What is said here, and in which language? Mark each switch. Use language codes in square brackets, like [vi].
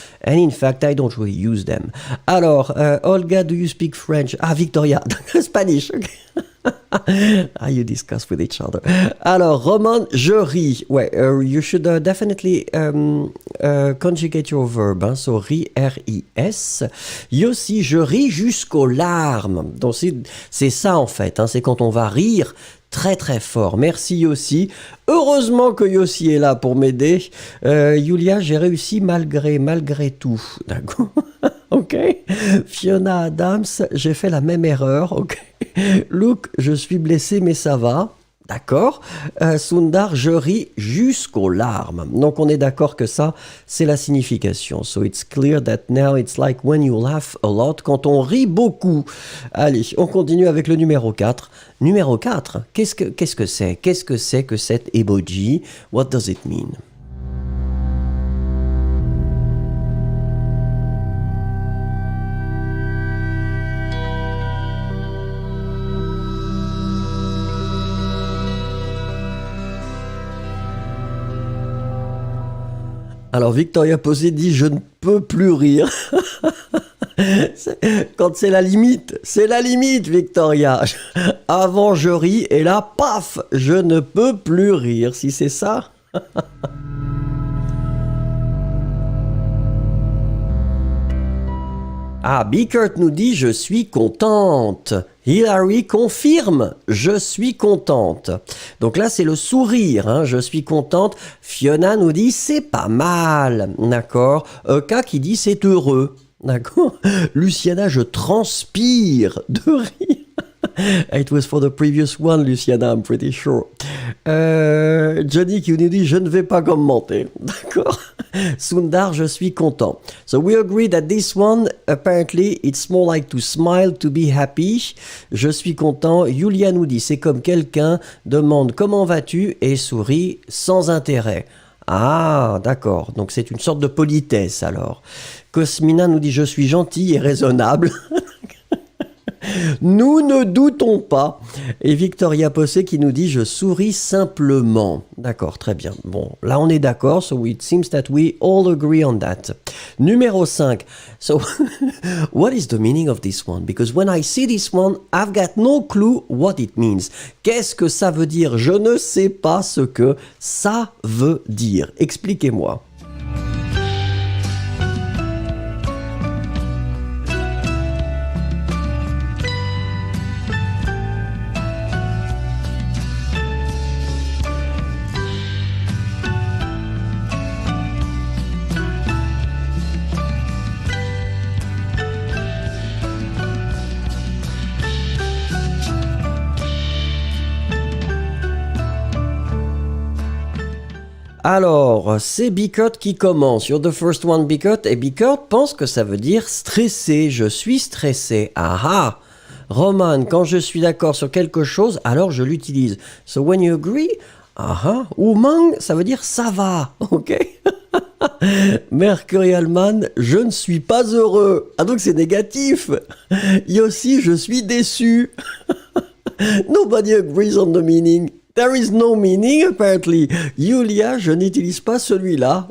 [en] And in fact, I don't really use them. Alors, Olga, do you speak French? Ah, Victoria, Spanish. Okay. You discuss with each other. [fr] Alors, Roman, je ris. [en] Ouais, you should definitely conjugate your verb. Hein, so, ris, R-I-S. [fr] Yossi, je ris jusqu'aux larmes. Donc, c'est ça, en fait. Hein, c'est quand on va rire très très fort. Merci Yossi. Heureusement que Yossi est là pour m'aider. Julia, j'ai réussi malgré tout. D'accord. Ok. Fiona Adams, j'ai fait la même erreur. Ok. Luke, je suis blessé mais ça va. D'accord. Sundar, je ris jusqu'aux larmes. Donc on est d'accord que ça, c'est la signification. [en] So it's clear that now it's like when you laugh a lot, [fr] quand on rit beaucoup. Allez, on continue avec le numéro 4. Numéro 4, qu'est-ce que c'est? Qu'est-ce que c'est que cet emoji? [en] What does it mean? [fr] Alors Victoria Posé dit je ne peux plus rire. Quand c'est la limite, Victoria. Avant je ris et là, paf, je ne peux plus rire. Si c'est ça. Ah, Bickert nous dit je suis contente. Hilary confirme je suis contente. Donc là c'est le sourire, hein, je suis contente. Fiona nous dit c'est pas mal, d'accord. Eka qui dit c'est heureux, d'accord. Luciana, je transpire de rire. [en] It was for the previous one, Luciana, I'm pretty sure. [fr] Johnny qui nous dit je ne vais pas commenter, d'accord. Sundar, je suis content. [en] So we agree that this one, apparently, it's more like to smile, to be happy. [fr] Je suis content. Yulia nous dit c'est comme quelqu'un demande comment vas-tu et sourit sans intérêt. Ah, d'accord. Donc c'est une sorte de politesse alors. Cosmina nous dit je suis gentil et raisonnable. Nous ne doutons pas. Et Victoria Possé qui nous dit je souris simplement. D'accord, très bien. Bon, là on est d'accord. [en] So it seems that we all agree on that. [fr] Numéro 5. [en] So, what is the meaning of this one? Because when I see this one, I've got no clue what it means. [fr] Qu'est-ce que ça veut dire? Je ne sais pas ce que ça veut dire. Expliquez-moi. Alors, c'est Bickert qui commence. [en] You're the first one, Bickert. [fr] Et Bickert pense que ça veut dire stressé. Je suis stressé. Ah ah. Roman, quand je suis d'accord sur quelque chose, alors je l'utilise. [en] So when you agree, [fr] ah ah. Umang, ça veut dire ça va. Ok. Mercurialman, je ne suis pas heureux. Ah donc c'est négatif. Yossi, je suis déçu. [en] Nobody agrees on the meaning. There is no meaning, apparently. [fr] Yulia, je n'utilise pas celui-là.